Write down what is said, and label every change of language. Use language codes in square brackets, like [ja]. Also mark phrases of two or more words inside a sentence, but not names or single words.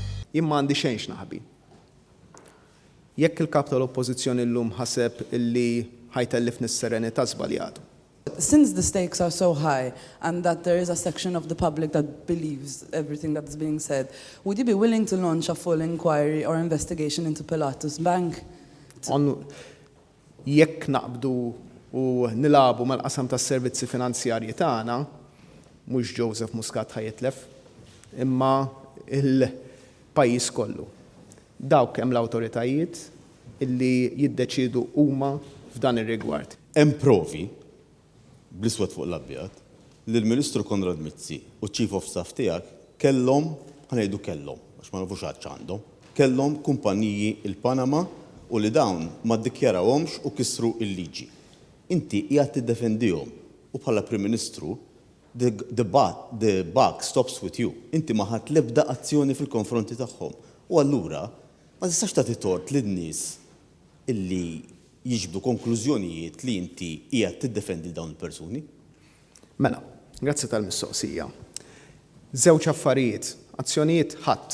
[mt] Jien m'għandi xejn x'naħbi. Jekk il-kap tal-Oppożizzjoni llum ħaseb illi ħajtellifni s-serenità żbaljatu. [en] Since the stakes are so high and that there is a section of the public that believes everything that's being said, would you be willing to launch a full inquiry or investigation into Pilatus Bank? [mt] Jekk naqbdu u nilabu mal-qasam tas-servizzi finanzjarji tagħna, mhux Joseph Muscat ħajitlef, imma il-pajjiż kollu. Dawk hemm l-awtoritajiet illi jiddeċiedu huma f'dan ir-rigward. Hemm provi bl-iswed fuq l-abjad li l-Ministru Konrad Mizzi u [en] Chief of Staff [mt] tiegħek kellhom, ħanejdu kellhom, għax ma nafux għadx għandhom, kellhom kumpaniji il-Panama u li dawn ma ddikjarawhomx u kisru l-liġi. Inti qiegħed tiddefendihom u bħala Prim Ministru [en] the buck stops with you. [mt] Inti ma ħadd l-ebda azzjoni fil-konfronti tagħhom. U allura ma tistax tagħti tort lin-nies illi jiġbdu konklużjonijiet li inti qiegħed tiddefendi dawn il-persuni? Mela, grazzi tal-mistoqsija. Żewġ affarijiet, azzjonijiet ħadd.